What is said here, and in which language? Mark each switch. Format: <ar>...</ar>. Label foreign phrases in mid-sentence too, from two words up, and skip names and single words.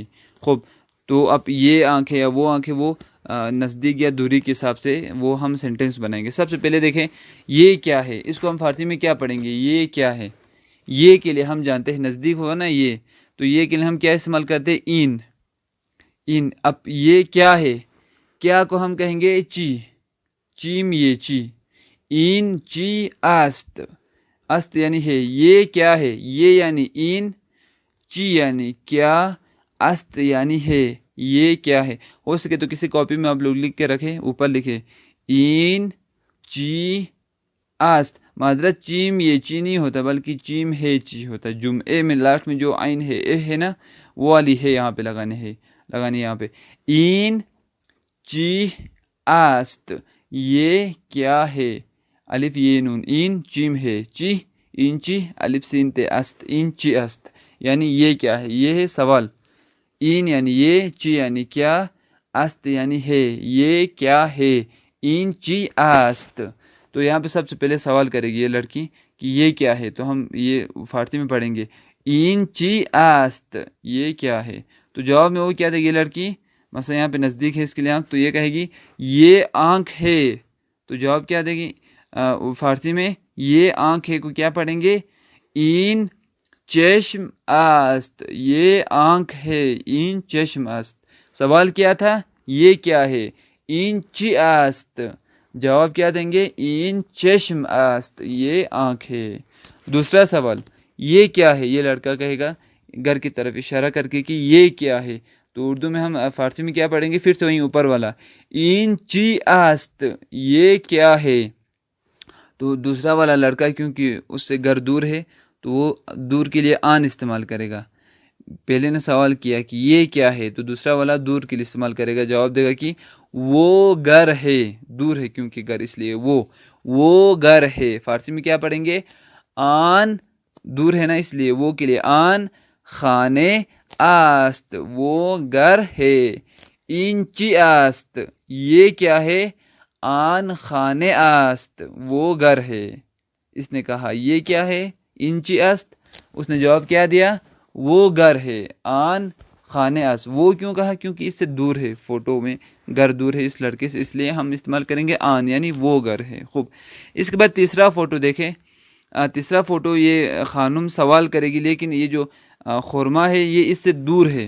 <ur>خوب، تو اب یہ آنکھ ہے یا وہ آنکھ ہے، وہ نزدیک یا دوری کے حساب سے وہ ہم سینٹنس بنائیں گے. سب سے پہلے دیکھیں یہ کیا ہے، اس کو ہم فارسی میں کیا پڑھیں گے؟ یہ کیا ہے. یہ کے لیے ہم جانتے ہیں نزدیک ہوگا نا یہ، تو یہ کے لیے ہم کیا استعمال کرتے ہیں؟ این. اب یہ کیا ہے، کیا کو ہم کہیں گے چیم یہ چی.</ur> <fa>این چی است، است</fa> <ur>یعنی ہے. یہ کیا ہے، یہ یعنی این، چی یعنی کیا، است یعنی ہے. یہ کیا ہے. ہو سکے تو کسی کاپی میں آپ لوگ لکھ کے رکھیں، اوپر لکھے</ur> <fa>این چی است.</fa> <ur>معذرت، چیم یہ چی نہیں ہوتا بلکہ چیم ہے چی ہوتا. جمعے میں لاسٹ میں جو عین ہے، اے ہے نا، وہ والی ہے یہاں پہ لگانی یہاں پہ.</ur> <fa>این چی است،</fa> <ur>یہ کیا ہے. الف یہ نون، این چیم ہے چی، این چی الف سین تے است،</ur> <fa>این چی است</fa> <ur>یعنی یہ کیا ہے. یہ ہے سوال. این یعنی یہ، چی یعنی کیا، است یعنی ہے. یہ کیا ہے،</ur> <fa>این چی است.</fa> <ur>تو یہاں پہ سب سے پہلے سوال کرے گی یہ لڑکی کہ یہ کیا ہے. تو ہم یہ فارسی میں پڑھیں گے</ur> <fa>این چی است،</fa> <ur>یہ کیا ہے. تو جواب میں وہ کیا دے گی لڑکی؟ مثلا یہاں پہ نزدیک ہے اس کے لیے آنکھ، تو یہ کہے گی یہ آنکھ ہے. تو جواب کیا دے گی فارسی میں؟ یہ آنکھ ہے کو کیا پڑھیں گے؟</ur> <fa>این چشم است،</fa> <ur>یہ آنکھ ہے.</ur> <fa>این چشم است.</fa> <ur>سوال کیا تھا؟ یہ کیا ہے؟</ur> <fa>این چی است.</fa> <ur>جواب کیا دیں گے؟</ur> <fa>این چشم است،</fa> <ur>یہ آنکھ ہے. دوسرا سوال، یہ کیا ہے؟ یہ لڑکا کہے گا گھر کی طرف اشارہ کر کے کہ یہ کیا ہے. تو اردو میں ہم فارسی میں کیا پڑھیں گے؟ پھر سے وہیں اوپر والا،</ur> <fa>این چی است،</fa> <ur>یہ کیا ہے. تو دوسرا والا لڑکا کیونکہ اس سے گھر دور ہے تو وہ دور کے لیے آن استعمال کرے گا. پہلے نے سوال کیا کہ یہ کیا ہے، تو دوسرا والا دور کے لیے استعمال کرے گا. جواب دے گا کہ وہ گھر ہے. دور ہے کیونکہ گھر، اس لیے وہ گھر ہے. فارسی میں کیا پڑھیں گے؟ آن، دور ہے نا اس لیے وہ کے لیے</ur> <fa>آن خانے است،</fa> <ur>وہ گھر ہے.</ur> <fa>این چی است،</fa> <ur>یہ کیا ہے؟</ur> <fa>آن خانے است،</fa> <ur>وہ گھر ہے. اس نے کہا یہ کیا ہے؟</ur> <fa>این چی است.</fa> <ur>اس نے جواب کیا دیا؟ وہ گھر ہے.</ur> <fa>آن خانے است.</fa> <ur>وہ کیوں کہا؟ کیونکہ اس سے دور ہے، فوٹو میں گھر دور ہے اس لڑکے سے، اس لیے ہم استعمال کریں گے آن، یعنی وہ گھر ہے. خوب. اس کے بعد تیسرا فوٹو دیکھیں. تیسرا فوٹو یہ خانم سوال کرے گی، لیکن یہ جو خورما ہے یہ اس سے دور ہے.</ur>